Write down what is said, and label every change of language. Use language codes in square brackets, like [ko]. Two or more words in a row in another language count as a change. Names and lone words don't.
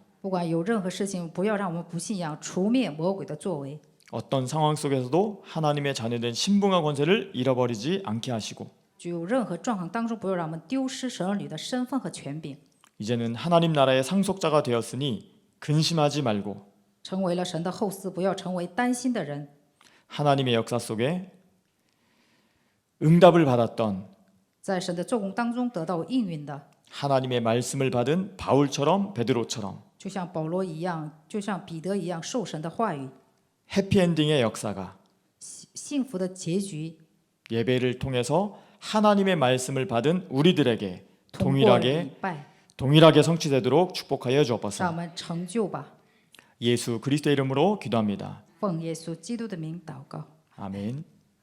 [zh] 不管有任何事情，不要让我们不信仰，除灭魔鬼的作为。 [ko] 어떤 상황 속에서도 하나님의 자녀된 신분과 권세를 잃어버리지 않게 하시고 [zh] 就任何状况当中，不要让我们丢失神儿女的身份和权柄， [ko] 이제는 하나님 나라의 상속자가 되었으니 근심하지 말고 [zh] 成为了神的后嗣，不要成为担心的人。 [ko] 하나님의 역사 속에 응답을 받았던 [zh] 在神的做工当中得到应允的， [ko] 하나님의 말씀을 받은 바울처럼 베드로처럼 [zh] 就像保罗一样，就像彼得一样，受神的话语， [ko] 해피엔딩의 역사가 [zh] 幸福的结局 [ko] 예배를 통해서 하나님의 말씀을 받은 우리들에게 [zh] 通过礼 [ko] 동일하게 [zh] 拜， [ko] 성취되도록 축복하여 [zh] 让我 [ko] 주옵소서. [zh] 们成就吧。 [ko] 예수 그리스도의 이름으로 기도합니다. [zh] 奉耶稣基督的名祷告。 [ko] 아멘.